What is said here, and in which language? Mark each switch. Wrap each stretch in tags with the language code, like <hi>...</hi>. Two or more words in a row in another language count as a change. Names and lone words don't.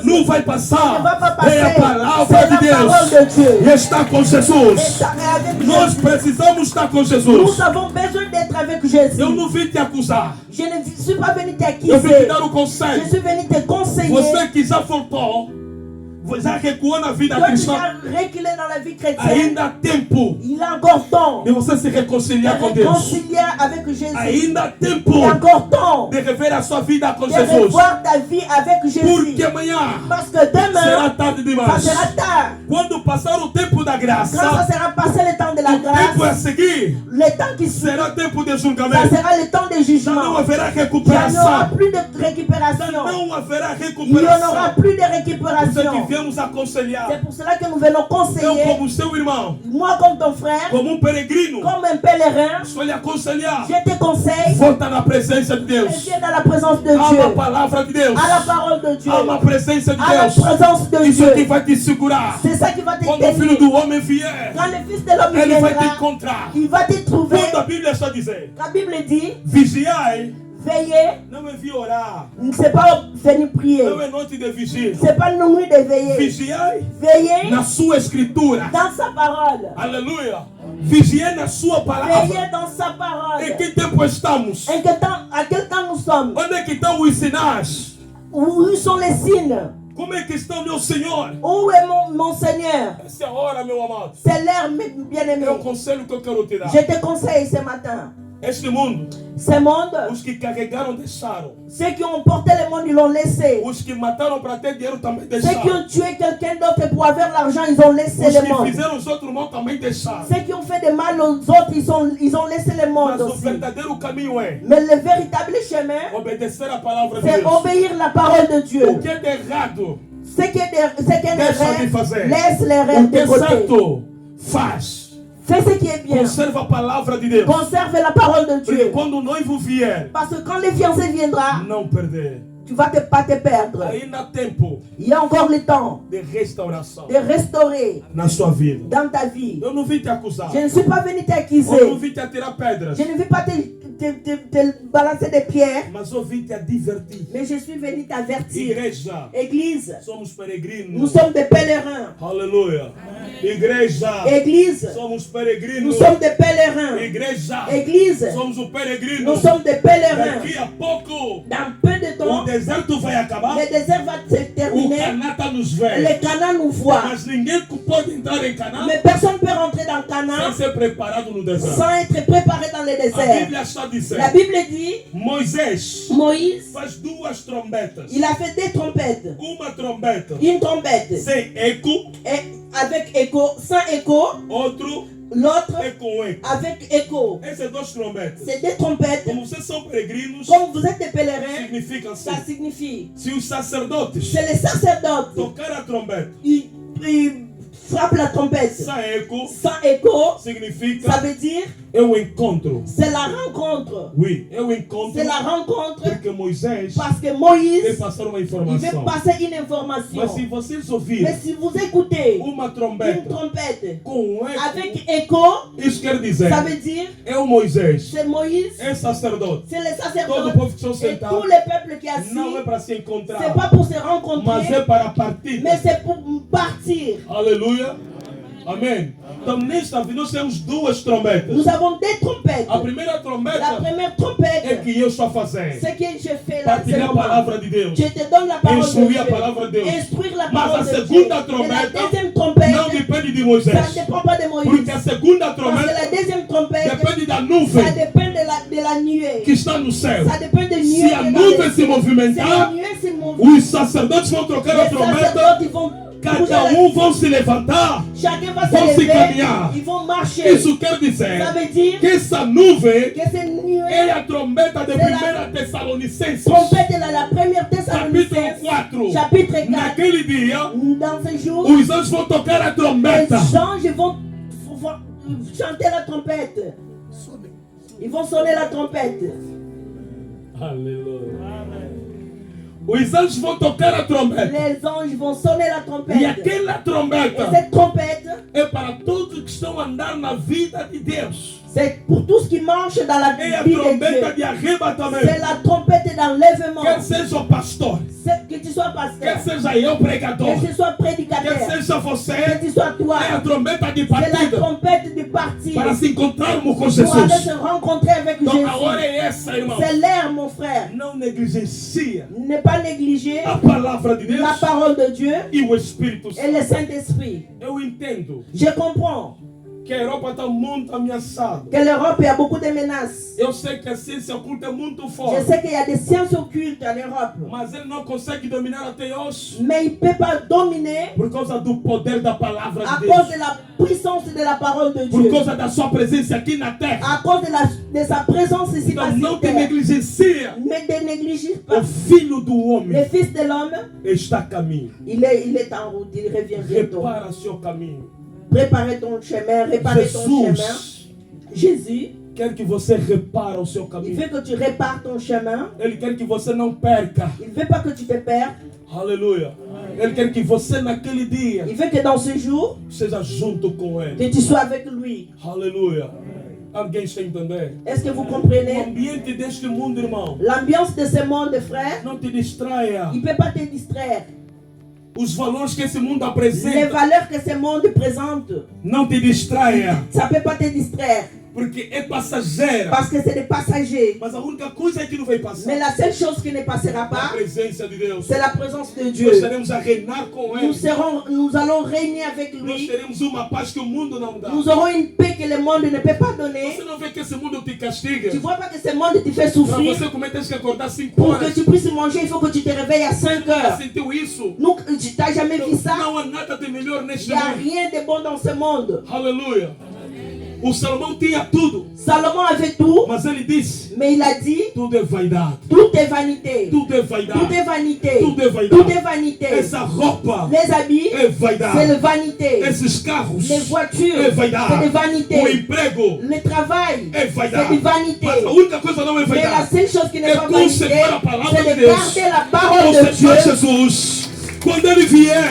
<pt>que não vai</pt> <fr>qui</fr> <pt>passar</pt> <fr>ne va pas</fr> <pt>é a</pt> <fr>passer,</fr> <pt>palavra</pt> <fr>c'est</fr> <pt>de</pt> <fr>la parole</fr> <pt>Deus.</pt> <fr>de Dieu.</fr> <pt>E está com</pt> <fr>Et</fr> <pt>Jesus.</pt> <fr>ça est avec</fr> <pt>Nós</pt> <fr>Jésus.</fr> <pt>precisamos estar com</pt> <fr>Nous</fr> <pt>Jesus.</pt> <fr>avons besoin d'être avec Jésus.</fr> <pt>Eu não vim te acusar.</pt> <fr>Je ne suis pas venu</fr> <pt>Eu vim te</pt> <fr>t'accuser.</fr> <pt>dar o conselho.</pt> <fr>Je suis venu te conseiller.</fr> <pt>Você que já faltou, já recuou na vida</pt> <fr>Toi qui</fr> <pt>cristã,</pt> <fr>as reculé dans la vie chrétienne,</fr> <pt>ainda há tempo</pt> <fr>il a encore temps</fr> <pt>de você se</pt> <fr>de</fr> <pt>reconciliar com Deus.</pt> <fr>réconcilier avec Jésus.</fr> <pt>Ainda há tempo</pt> <fr>Il a encore temps</fr> <pt>de rever a sua vida com</pt> <fr>de</fr> <pt>Jesus.</pt> <fr>revoir ta vie avec Jésus.</fr> <pt>Porque amanhã</pt> <fr>Parce que</fr> <pt>será</pt> <fr>demain,</fr> <pt>tarde</pt> <fr>ça</fr> <pt>demais.</pt> <fr>sera tard.</fr> <pt>Quando passar o tempo da</pt> <fr>Quand ça</fr> <pt>graça,</pt> <fr>sera passé le temps de la</fr> <pt>o tempo a</pt> <fr>grâce,</fr> <pt>seguir</pt> <fr>le temps qui suit,</fr> <pt>será tempo de</pt> <fr>ça</fr> <pt>julgamento.</pt> <fr>sera le temps de</fr> <pt>Já não</pt> <fr>jugement.</fr> <pt>haverá</pt> <fr>Il n'y aura</fr> <pt>recuperação.</pt> <fr>plus de récupération.</fr> <pt>Não haverá</pt> <fr>Il n'y en aura</fr> <pt>recuperação.</pt> <fr>plus de</fr> <pt>Você que</pt> <fr>récupération.</fr> <pt>viemos aconselhar.</pt> <fr>C'est pour cela que nous venons</fr> <pt>Eu,</pt> <fr>conseiller,</fr> <pt>como seu irmão,</pt> <fr>moi comme ton frère,</fr> <pt>como peregrino,</pt> <fr>comme un pèlerin,</fr> <pt>estou lhe aconselhar.</pt> <fr>je te conseille,</fr> <pt>Volta na presença de Deus.</pt> <fr>viens dans la présence de</fr> <pt>Ama a</pt> <fr>Dieu,</fr> <pt>palavra de Deus.</pt> <fr>à la parole de Dieu,</fr> <pt>Ama a presença de</pt> <fr>à la</fr> <pt>Deus.</pt> <fr>présence de</fr> <pt>Isso que</pt> <fr>Dieu.</fr> <pt>vai te segurar.</pt> <fr>C'est ça qui va te</fr> <pt>Quando o Filho</pt> <fr>tenir.</fr> <pt>do Homem vier,</pt> <fr>Quand le Fils de l'homme</fr> <pt>ele vai te</pt> <fr>viendra,</fr> <pt>encontrar.</pt> <fr>il va te trouver.</fr> <pt>Quando a Bíblia está dizendo,</pt> <fr>La Bible dit,</fr> <pt>vigiai,</pt> <fr>veillez,</fr> <pt>não é vir orar.</pt> <fr>c'est pas venir prier,</fr> <pt>Não é noite de vigília.</pt> <fr>c'est pas une nuit de veiller.</fr> <pt>Vigiai</pt> <fr>Veillez</fr> <pt>na sua escritura.</pt> <fr>dans sa parole.</fr> <pt>Aleluia. Vigiai na sua palavra.</pt> <fr>Veillez dans sa parole.</fr> <pt>Em que tempo estamos?</pt> <fr>À quel temps nous sommes?</fr> <pt>Onde é que estão os sinais?</pt> <fr>Où sont les signes?</fr> <pt>Como é que estão, meu Senhor?</pt> <fr>Où est mon Seigneur?</fr> <pt>Essa é a hora, meu amado.</pt> <fr>C'est l'heure, mes bien-aimés.</fr> <pt>É o conselho que eu quero te dar.</pt> <fr>Je te conseille ce matin.</fr> <pt>Este mundo,</pt> <fr>Ce monde,</fr> <pt>os que carregaram deixaram.</pt> <fr>ceux qui ont porté le monde, ils l'ont laissé.</fr> <pt>Os que mataram para ter dinheiro também</pt> <fr>Ceux qui</fr> <pt>deixaram.</pt> <fr>ont tué quelqu'un d'autre pour avoir l'argent, ils ont laissé</fr> <pt>Os</pt> <fr>le</fr> <pt>que</pt> <fr>monde.</fr> <pt>fizeram os outros mal também deixaram.</pt> <fr>Ceux qui ont fait de mal aux autres, ils ont laissé le monde</fr> <pt>Mas o</pt> <fr>aussi.</fr> <pt>verdadeiro caminho é</pt> <fr>Mais le véritable chemin,</fr> <pt>obedecer a palavra de</pt> <fr>c'est</fr> <pt>Deus.</pt> <fr>obéir la parole de</fr> <pt>O</pt> <fr>Dieu.</fr> <pt>que é de errado,</pt> <fr>Ce qui est</fr> <pt>deixa de fazer.</pt> <fr>laisse les</fr> <pt>O</pt> <fr>rêves</fr> <pt>que</pt> <fr>de</fr> <pt>é</pt> <fr>côté.</fr> <pt>certo, faz.</pt> <fr>Fais ce qui est bien.</fr> <pt>Conserva a palavra de Deus.</pt> <fr>Conserve la parole de</fr> <pt>Porque</pt> <fr>Dieu.</fr> <pt>quando o noivo vier,</pt> <fr>Parce que quand le fiancé viendra,</fr> <pt>não perder.</pt> <fr>tu vas pas te perdre.</fr> <pt>Ainda há tempo</pt> <fr>Il y a encore le temps</fr> <pt>de restauração</pt> <fr>de restaurer</fr> <pt>na sua vida.</pt> <fr>dans ta vie.</fr> <pt>Eu não vim te acusar.</pt> <fr>Je ne suis pas venu</fr> <pt>Eu não</pt> <fr>t'accuser.</fr> <pt>vim te atirar pedras.</pt> <fr>Je ne vais pas te balancer des pierres.</fr> <pt>Mas eu vim te advertir.</pt> <fr>Mais je suis venu t'avertir.</fr> <pt>Igreja,</pt> <fr>Église,</fr> <pt>somos peregrinos.</pt> <fr>nous sommes des pèlerins.</fr> <pt>Aleluia. Igreja,</pt> <fr>Église,</fr> <pt>somos</pt> <fr>nous</fr> <pt>peregrinos.</pt> <fr>sommes des pèlerins.</fr> <pt>Igreja,</pt> <fr>Église,</fr> <pt>somos o peregrino.</pt> <fr>nous sommes des pèlerins.</fr> <pt>Daqui a pouco,</pt> <fr>Dans peu de</fr> <pt>o</pt> <fr>temps,</fr> <pt>deserto vai acabar.</pt> <fr>le désert va se</fr> <pt>O</pt> <fr>terminer.</fr> <pt>Canata nos</pt> <fr>Le</fr> <pt>vê.</pt> <fr>Canaan nous voit.</fr> <pt>Mas ninguém pode entrar em Canaã</pt> <fr>Mais personne ne peut rentrer dans Canaan</fr> <pt>sem ser preparado no deserto.</pt> <fr>sans être préparé dans le</fr> <pt>A</pt> <fr>désert.</fr> <pt>Bíblia está</pt> <fr>La</fr> <pt>dizendo:</pt> <fr>Bible dit,</fr> <pt>Moisés</pt> <fr>Moïse,</fr> <pt>faz duas trombetas.</pt> <fr>il a fait des trompettes.</fr> <pt>Uma trombeta</pt> <fr>Une trompette</fr> <pt>sem eco,</pt> <fr>et avec écho, sans écho,</fr> <pt>outro</pt> <fr>L'autre</fr> <pt>ecoem.</pt> <fr>avec écho.</fr> <pt>Essas duas trombetas,</pt> <fr>C'est des trompettes.</fr> <pt>como vocês são peregrinos,</pt> <fr>Comme vous êtes des pèlerins,</fr> <pt>significa assim.</pt> <fr>ça signifie.</fr> <pt>Se os sacerdotes</pt> <fr>C'est les sacerdotes.</fr> <pt>tocar a trombeta,</pt> <fr>Ils frappent la trompette. sans eco, Sans écho,</fr> <pt>significa</pt> <fr>ça veut dire</fr> <pt>é o encontro.</pt> <fr>c'est la rencontre. Oui,</fr> <pt>é o encontro.</pt> <fr>C'est la rencontre</fr> <pt>Porque Moisés</pt> <fr>parce que</fr> <pt>veio</pt> <fr>Moïse,</fr> <pt>passar uma</pt> <fr>il veut</fr> <pt>informação.</pt> <fr>passer une information.</fr> <pt>Mas se vocês</pt> <fr>Mais</fr> <pt>ouvirem</pt> <fr>si vous écoutez</fr> <pt>uma</pt> <fr>une</fr> <pt>trombeta</pt> <fr>trompette</fr> <pt>com eco,</pt> <fr>avec écho,</fr> <pt>isso quer dizer,</pt> <fr>ça veut dire</fr> <pt>é o Moisés,</pt> <fr>c'est Moïse,</fr> <pt>é sacerdote.</pt> <fr>c'est les</fr> <pt>Todo o</pt> <fr>sacerdotes</fr> <pt>povo que estão</pt> <fr>et</fr> <pt>sentados</pt> <fr>tous les peuples qui assis.</fr> <pt>não é para se</pt> <fr>C'est</fr> <pt>encontrar,</pt> <fr>pas pour se</fr> <pt>mas</pt> <fr>rencontrer,</fr> <pt>é para partir.</pt> <fr>mais c'est pour partir.</fr> <pt>Aleluia. Amém. Então, nesta vida, nós temos duas trombetas.</pt> <fr>Nous avons des trompettes.</fr> <pt>A primeira</pt> <fr>La</fr> <pt>trombeta</pt> <fr>première</fr> <pt>é</pt> <fr>trompette,</fr> <pt>que eu estou fazendo.</pt> <fr>c'est que je fais là, c'est</fr> <pt>Partilhar a palavra de Deus.</pt> <fr>Je te donne la parole de</fr> <pt>Instruir</pt> <fr>Dieu.</fr> <pt>a palavra de Deus.</pt> <fr>Instruire la</fr> <pt>Mas</pt> <fr>parole</fr> <pt>a</pt> <fr>de Dieu.</fr> <pt>segunda</pt> <fr>Et la</fr> <pt>trombeta</pt> <fr>deuxième trompette,</fr> <pt>não depende de</pt> <fr>ça</fr> <pt>Moisés.</pt> <fr>ne dépend pas de Moïse.</fr> <pt>Porque a segunda</pt> <fr>Parce que</fr> <pt>trombeta</pt> <fr>la deuxième trompette,</fr> <pt>depende da</pt> <fr>ça</fr> <pt>nuvem</pt> <fr>dépend de la nuée.</fr> <pt>que está no céu.</pt> <fr>Ça dépend de</fr> <pt>Se</pt> <fr>nuée.</fr> <pt>a</pt> <fr>qui est dans</fr> <pt>nuvem</pt> <fr>le</fr> <pt>se</pt> <fr>ciel. Si la</fr> <pt>movimentar,</pt> <fr>nuée se mouve,</fr> <pt>os sacerdotes vão trocar a</pt> <fr>les</fr> <pt>trombeta.</pt> <fr>sacerdotes ils vont</fr> <pt>Cada</pt> <fr>bouger la-</fr> <pt>vão se levantar.</pt> <fr>Chacun va</fr> <pt>vão</pt> <fr>se</fr> <pt>se</pt> <fr>lever,</fr> <pt>caminhar.</pt> <fr>ils vont marcher.</fr> <pt>Isso quer dizer</pt> <fr>Ça veut dire</fr> <pt>que essa nuvem</pt> <fr>que cette nuée,</fr> <pt>é a trombeta de</pt> <fr>C'est</fr> <pt>1 Tessalonicenses,</pt> <fr>trompette est la première</fr> <pt>capítulo</pt> <fr>Thessaloniciens,</fr> <pt>4.</pt> <fr>chapitre 4.</fr> <pt>Naquele dia,</pt> <fr>Dans ce jour,</fr> <pt>os anjos vão tocar a</pt> <fr>les</fr> <pt>trombeta.</pt> <fr>anges vont chanter la trompette. Ils vont sonner la trompette.</fr> <pt>Aleluia. Os anjos vão tocar a trombeta.</pt> <fr>Les anges vont sonner la</fr> <pt>E</pt> <fr>trompette.</fr> <pt>aquela</pt> <fr>Et</fr> <pt>trombeta</pt> <fr>cette trompette,</fr> <pt>é para todos que estão a andar na vida de Deus.</pt> <fr>c'est pour tous qui marchent dans la</fr> <pt>É a</pt> <fr>vie de</fr> <pt>trombeta</pt> <fr>Dieu.</fr> <pt>de arrebatamento.</pt> <fr>C'est la trompette d'enlèvement.</fr> <pt>Quer seja o pastor,</pt> <fr>Que tu sois</fr> <pt>quer</pt> <fr>pasteur,</fr> <pt>seja eu pregador,</pt> <fr>que tu sois</fr> <pt>quer</pt> <fr>prédicateur,</fr> <pt>seja você,</pt> <fr>que tu sois toi.</fr> <pt>é a trombeta de</pt> <fr>C'est la</fr> <pt>partida</pt> <fr>trompette du parti</fr> <pt>para se encontrarmos com</pt> <fr>pour aller se</fr> <pt>Jesus.</pt> <fr>rencontrer avec</fr> <pt>Então a hora</pt> <fr>Jésus.</fr> <pt>é essa, irmão.</pt> <fr>C'est l'heure, mon frère.</fr> <pt>Não negligencia</pt> <fr>Ne pas négliger</fr> <pt>a palavra de Deus</pt> <fr>la parole de Dieu</fr> <pt>e o Espírito</pt> <fr>et le</fr> <pt>Santo.</pt> <fr>Saint-Esprit.</fr> <pt>Eu entendo</pt> <fr>Je comprends</fr> <pt>que a Europa está muito ameaçada.</pt> <fr>que l'Europe, il y a beaucoup de menaces.</fr> <pt>Eu sei que a ciência oculta é muito</pt> <fr>Je</fr> <pt>forte,</pt> <fr>sais qu'il y a des sciences occultes en Europe,</fr> <pt>mas ele não consegue dominar até hoje</pt> <fr>mais il ne peut pas dominer</fr> <pt>por causa do poder da palavra</pt> <fr>à</fr> <pt>de</pt> <fr>cause</fr> <pt>Deus,</pt> <fr>de la puissance de la parole de</fr> <pt>por</pt> <fr>Dieu,</fr> <pt>causa da sua presença aqui na terra.</pt> <fr>à cause de sa présence ici</fr> <pt>Então</pt> <fr>sur</fr> <pt>não te</pt> <fr>terre.</fr> <pt>negligencia.</pt> <fr>Ne te néglige</fr> <pt>O</pt> <fr>pas.</fr> <pt>Filho do</pt> <fr>Le</fr> <pt>Homem</pt> <fr>Fils de l'homme,</fr> <pt>está a caminho.</pt> <fr>il est en route, il revient bientôt.</fr> <pt>Repara seu caminho.</pt> <fr>Préparez ton chemin, réparez ton chemin.</fr> <pt>Jesus</pt> <fr>Jésus,</fr> <pt>quer que você repare o seu</pt> <fr>il</fr> <pt>caminho.</pt> <fr>veut que tu répares ton chemin.</fr> <pt>Ele quer que você não perca.</pt> <fr>Il ne veut pas que tu te perdes.</fr> <pt>Aleluia. Ele quer que você naquele dia</pt> <fr>Il veut que dans ce jour,</fr> <pt>seja junto com ele.</pt> <fr>que tu sois avec lui.</fr> <pt>Aleluia. Alguém está entendendo?</pt> <fr>Est-ce que vous</fr> <pt>O</pt> <fr>comprenez?</fr> <pt>ambiente deste mundo, irmão,</pt> <fr>L'ambiance de ce monde, frère,</fr> <pt>não te distraia.</pt> <fr>il ne peut pas te distraire.</fr> <pt>Os valores que esse mundo</pt> <fr>Les</fr> <pt>apresenta</pt> <fr>valeurs que ce monde présente,</fr> <pt>não te distraia.</pt> <fr>ça ne peut pas te distraire.</fr> <pt>Porque é passageira.</pt> <fr>Parce que c'est des passagers.</fr> <pt>Mas a única coisa que não vai passar</pt> <fr>Mais la seule chose qui ne passera</fr> <pt>é a</pt> <fr>pas,</fr> <pt>presença de Deus.</pt> <fr>c'est la présence de</fr> <pt>Nós</pt> <fr>Dieu.</fr> <pt>estaremos a reinar com ele.</pt> <fr>Nous allons régner avec</fr> <pt>Nós</pt> <fr>lui.</fr> <pt>teremos uma paz que o mundo não dá.</pt> <fr>Nous aurons une paix que le monde ne peut pas donner.</fr> <pt>Você não vê que esse mundo te castiga?</pt> <fr>Tu ne vois pas que ce monde te fait</fr> <pt>Para</pt> <fr>souffrir.</fr> <pt>você comer, tens que acordar 5</pt> <fr>Pour</fr> <pt>horas.</pt> <fr>que tu puisses manger, il faut que tu te réveilles à 5</fr> <pt>Já</pt> <fr>heures.</fr> <pt>sentiu isso?</pt> <fr>Nous, tu n'as jamais vu ça?</fr> <pt>Não há nada de melhor</pt> <fr>Il</fr> <pt>neste</pt> <fr>n'y a</fr> <pt>mundo.</pt> <fr>rien de bon dans ce monde.</fr> <pt>Aleluia. O Salomão tinha tudo,</pt> <fr>Salomon avait tout,</fr> <pt>mas ele disse:</pt> <fr>mais il a dit,</fr> <pt>tudo é vaidade.</pt> <fr>tout est vanité.</fr> <pt>Tudo é</pt> <fr>Tout</fr> <pt>vaidade.</pt> <fr>est vanité.</fr> <pt>Tudo é vaidade.</pt> <fr>Tout est vanité.</fr> <pt>Essa roupa</pt> <fr>Les habits,</fr> <pt>é</pt> <fr>c'est</fr> <pt>vaidade.</pt> <fr>le vanité.</fr> <pt>Esses carros</pt> <fr>Les voitures,</fr> <pt>é</pt> <fr>c'est de</fr> <pt>vaidade. O</pt> <fr>vanité.</fr> <pt>emprego</pt> <fr>Le travail,</fr> <pt>é</pt> <fr>c'est</fr> <pt>vaidade.</pt> <fr>de vanité.</fr> <pt>Mas a única coisa não é</pt> <fr>Mais la</fr> <pt>vaidade.</pt> <fr>seule chose qui n'est</fr> <pt>É</pt> <fr>pas vanité,</fr> <pt>conservar a palavra</pt> <fr>c'est</fr> <pt>de</pt> <fr>de</fr> <pt>Deus.</pt> <fr>garder la parole de</fr> <pt>Conservar</pt> <fr>Dieu.</fr> <pt>Jesus. Quando ele vier,</pt>